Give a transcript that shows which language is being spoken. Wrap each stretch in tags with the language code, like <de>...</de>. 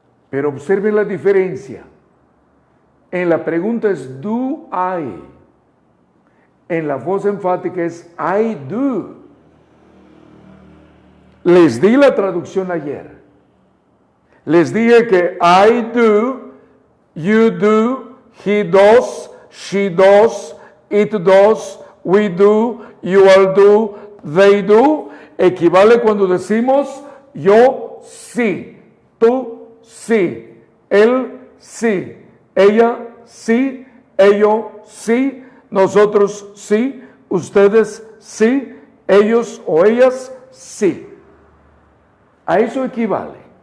<es>Pero observen la diferencia. En la pregunta es</es> <en>do I.</en> <es>En la voz enfática es</es> <en>I do.</en> <es>Les di la traducción ayer. Les dije que</es> <en>I do, you do, he does, she does, it does, we do, you all do, they do.</en> <es>Equivale cuando decimos yo sí, tú sí, él sí, ella sí, ello sí, nosotros sí, ustedes sí, ellos o ellas sí. A eso equivale.</es>